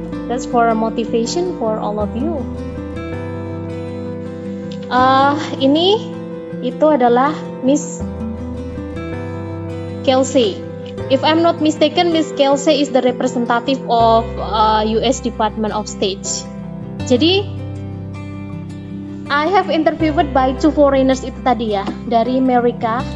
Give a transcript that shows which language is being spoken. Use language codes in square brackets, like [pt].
[en] That's for a motivation for all of you. [id] Ini itu adalah Miss Kelsey. [en] If I'm not mistaken, Miss Kelsey is the representative of US Department of State. [id] Jadi [en] I have interviewed by two foreigners [id] itu tadi dari Amerika.